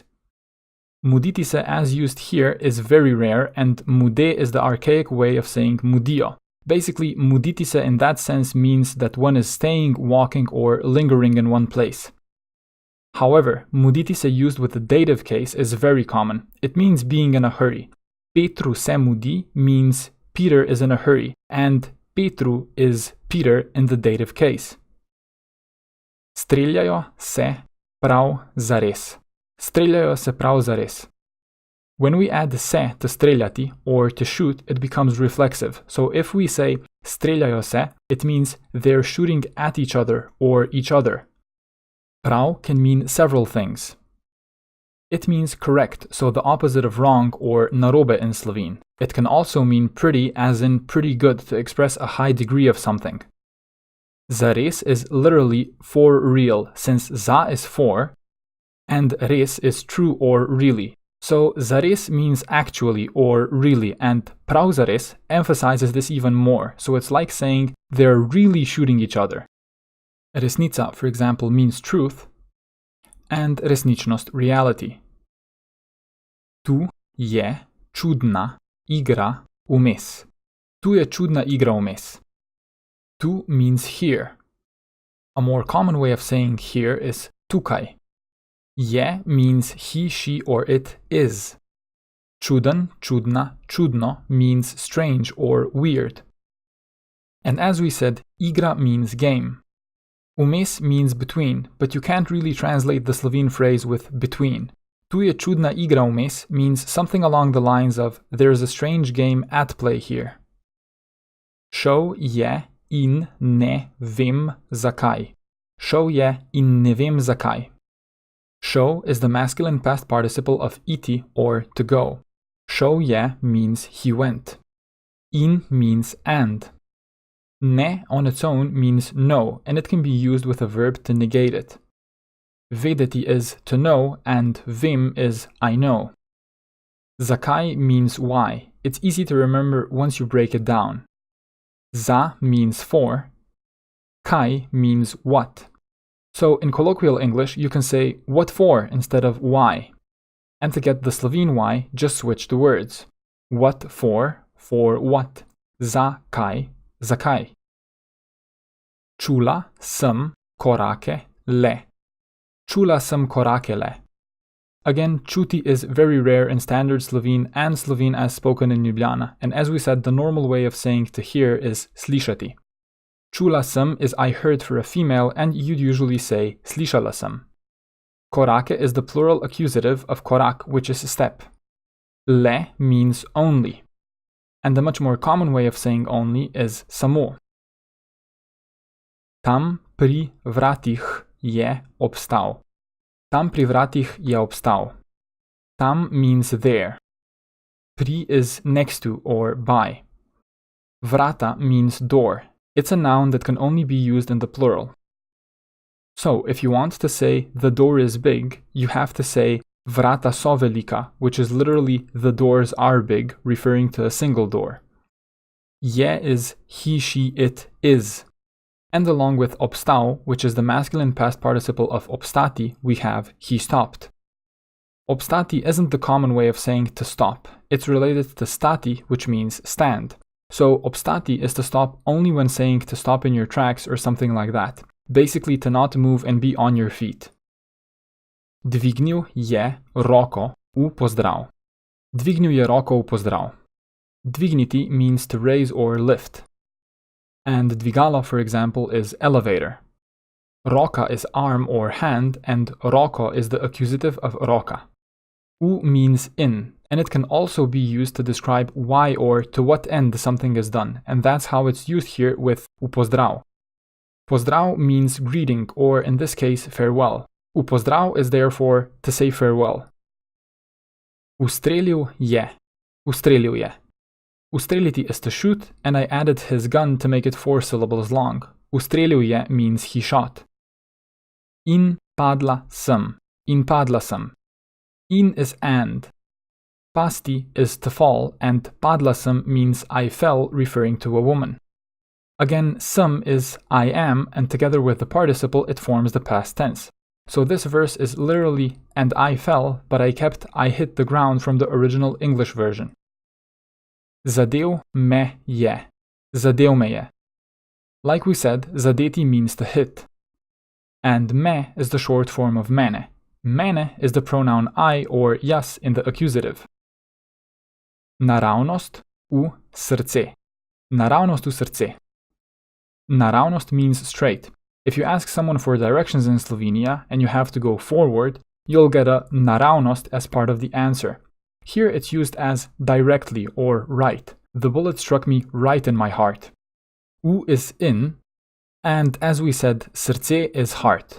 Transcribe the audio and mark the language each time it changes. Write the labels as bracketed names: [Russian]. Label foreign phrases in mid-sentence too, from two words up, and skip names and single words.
[Slovenian] Muditi se [English] as used here is very rare, and mude is the archaic way of saying mudio. Basically, [Slovenian] muditi se [English] in that sense means that one is staying, walking, or lingering in one place. However, [Slovenian] muditi se [English] used with the dative case is very common. It means being in a hurry. [Slovenian] Petru se mudi [English] means Peter is in a hurry, and Petru is Peter in the dative case. [Slovenian] Streljajo se prav zares. Streljajo se prav zares. [English] When we add se to streljati or to shoot, it becomes reflexive. So if we say [Slovenian] streljajo se, [English] it means they're shooting at each other or each other. Prav can mean several things. It means correct, so the opposite of wrong or narobe in Slovene. It can also mean pretty, as in pretty good, to express a high degree of something. Zares is literally for real, since za is for, and res is true or really. So zares means actually or really, and [Slovenian] prav zares [English] emphasizes this even more, so it's like saying they're really shooting each other. Resnica, for example, means truth, and resničnost reality. [Slovenian] Tu je čudna igra vmes. Tu je čudna igra vmes. [English] Tu means here. A more common way of saying here is tukaj. Je means he, she, or it is. [Slovenian] Čuden, čudna, čudno [English] means strange or weird. And as we said, igra means game. Vmes means between, but you can't really translate the Slovene phrase with between. [Slovenian] Tu je čudna igra vmes [English] means something along the lines of there's a strange game at play here. [Slovenian] Šel je in ne vem zakaj. Šel je in ne vem zakaj. [English] Šel is the masculine past participle of iti or to go. [Slovenian] Šel je [English] means he went. In means and. Ne on its own means no, and it can be used with a verb to negate it. Vedeti is to know, and vem is I know. Zakaj means why. It's easy to remember once you break it down. Za means for. Kaj means what. So in colloquial English, you can say what for instead of why. And to get the Slovene why, just switch the words. What for what. [Slovenian] Za kaj, zakaj. Čula sem korake le. Čula sem korake le. [English] Again, čuti is very rare in standard Slovene and Slovene as spoken in Ljubljana, and as we said, the normal way of saying to hear is slišati. [Slovenian] Čula sem [English] is I heard for a female, and you'd usually say [Slovenian] slišala sem. [English] Korake is the plural accusative of korak, which is a step. Le means only. And the much more common way of saying only is samo. [Slovenian] Tam pri vratih je obstal. Tam pri vratih je obstal. [English] Tam means there. Pri is next to or by. Vrata means door. It's a noun that can only be used in the plural. So, if you want to say the door is big, you have to say [Slovenian] vrata so velika, [English] which is literally the doors are big, referring to a single door. Je is he, she, it is. And along with obstal, which is the masculine past participle of obstati, we have he stopped. Obstati isn't the common way of saying to stop. It's related to stati, which means stand. So obstati is to stop only when saying to stop in your tracks or something like that. Basically to not move and be on your feet. [Slovenian] Dvignil je roko v pozdrav. Dvignil je roko v pozdrav. [English] Dvigniti means to raise or lift. And dvigalo, for example, is elevator. Roka is arm or hand, and roko is the accusative of roka. U means in, and it can also be used to describe why or to what end something is done, and that's how it's used here with [Slovenian] u pozdrav. [English] Pozdrav means greeting, or in this case, farewell. [Slovenian] U pozdrav [English] is therefore to say farewell. [Slovenian] Ustrelil je. Ustrelil je. [English] Ustreliti is to shoot, and I added his gun to make it 4 syllables long. [Slovenian] Ustrelil je [English] means he shot. [Slovenian] In padla sem. In padla sem. [English] In is and. Pasti is to fall, and [Slovenian] padla sem [English] means I fell, referring to a woman. Again, sem is I am, and together with the participle it forms the past tense. So this verse is literally and I fell, but I kept I hit the ground from the original English version. [Slovenian] Zadel me je. Zadel me je. [English] Like we said, zadeti means to hit. And me is the short form of mene. Mene is the pronoun I or jaz in the accusative. [Slovenian] Naravnost v srce. Naravnost v srce. Naravnost [English] means straight. If you ask someone for directions in Slovenia and you have to go forward, you'll get a naravnost as part of the answer. Here it's used as directly or right. The bullet struck me right in my heart. U is in, and as we said, srce is heart.